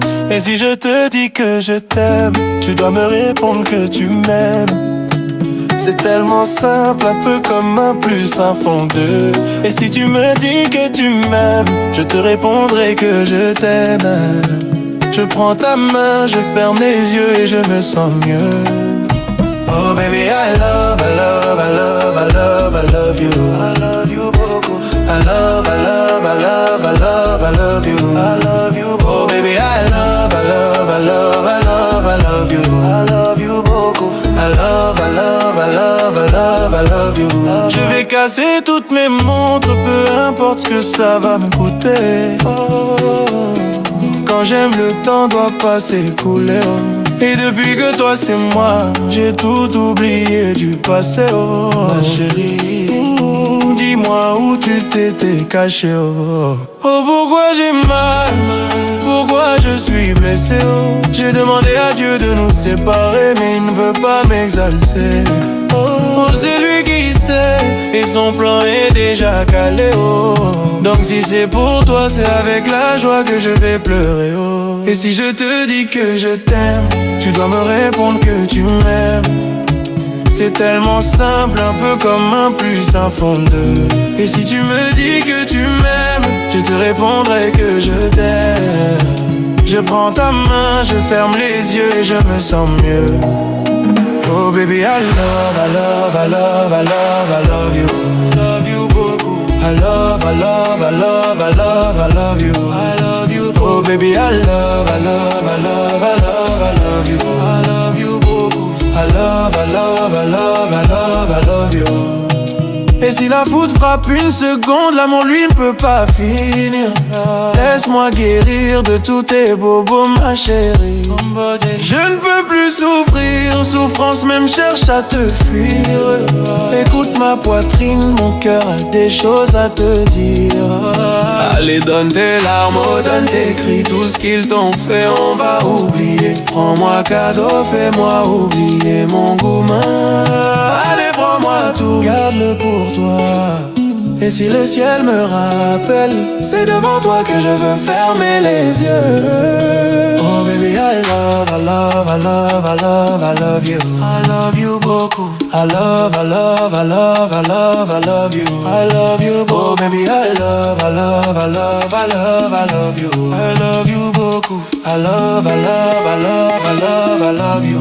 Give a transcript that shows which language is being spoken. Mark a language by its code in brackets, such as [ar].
[fr] Et si je te dis que je t'aime, tu dois me répondre que tu m'aimes. C'est tellement simple, un peu comme un plus un font deux. Et si tu me dis que tu m'aimes, je te répondrai que je t'aime. Je prends ta main, je ferme les yeux et je me sens mieux. [en] Oh baby, I love, I love, I love, I love, I love you. I love you [fr] beaucoup. [en] I love, I love, I love, I love, I love you. I love you [fr] beaucoup. [en] Oh baby, I love, I love, I love, I love, I love you. I love you [fr] beaucoup. [en] I love, I love, I love, I love, I love you. [fr] Je vais casser toutes mes montres, peu importe ce que ça va me coûter. Oh, quand j'aime, le temps doit pas s'écouler. Oh. Et depuis que toi c'est moi, j'ai tout oublié du passé. Oh, ma chérie, dis-moi où tu t'étais caché. Oh, oh pourquoi j'ai mal, pourquoi je suis blessé. Oh, j'ai demandé à Dieu de nous séparer, mais il ne veut pas m'exalcer. Oh, c'est lui qui sait, et son plan est déjà calé. Oh, donc si c'est pour toi, c'est avec la joie que je vais pleurer. Oh, et si je te dis que je t'aime, tu dois me répondre que tu m'aimes. C'est tellement simple, un peu comme un plus un font deux. Et si tu me dis que tu m'aimes, je te répondrai que je t'aime. Je prends ta main, je ferme les yeux et je me sens mieux. [en] Oh baby, I love, I love, I love, I love, I love you. Love you [fr] beaucoup. [en] I love, I love, I love, I love, I love you. I love you [fr] beaucoup. [en] Oh baby, I love, I love, I love, I love, I love you. I love you [fr] beaucoup. [en] I love, I love, I love, I love, I love you. [fr] Et si la foudre frappe une seconde, l'amour lui ne peut pas finir. Laisse-moi guérir de tous tes bobos, ma chérie. Je ne peux plus souffrir, souffrance même cherche à te fuir. Écoute ma poitrine, mon cœur a des choses à te dire. Allez donne tes larmes, oh, donne tes cris, tout ce qu'ils t'ont fait on va oublier. Prends-moi cadeau, fais-moi oublier mon gourmand. Allez prends-moi tout, garde-le pour toi. Et si le ciel me rappelle, c'est devant toi que je veux fermer les yeux. [en] Oh baby, I love, I love, I love, I love, I love you. I love you [fr] beaucoup. [en] I love, I love, I love, I love, I love you. I love you [fr] beaucoup. [en] Oh baby, I love, I love, I love, I love, I love you. I love you [fr] beaucoup. [en] I love, I love, I love, I love, I love you.